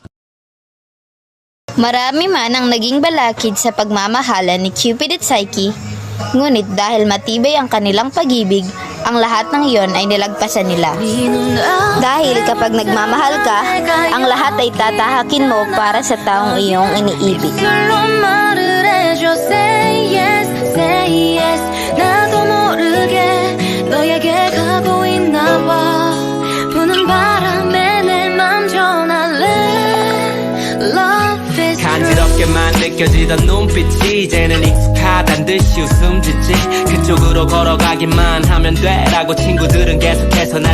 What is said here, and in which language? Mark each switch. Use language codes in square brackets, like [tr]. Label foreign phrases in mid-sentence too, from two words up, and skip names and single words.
[tl] Marami man ang naging balakid sa pagmamahalan ni Cupid at Psyche, ngunit dahil matibay ang kanilang pag-ibig, ang lahat ng iyon ay nilagpasan nila. Dahil kapag nagmamahal ka, ang lahat ay tatahakin mo para sa taong iyong iniibig. [ko] 간지럽게만 느껴지던 눈빛이 이제는 익숙하단 듯이 웃음 짓지 그쪽으로 걸어가기만 하면 돼라고 친구들은 계속해서 날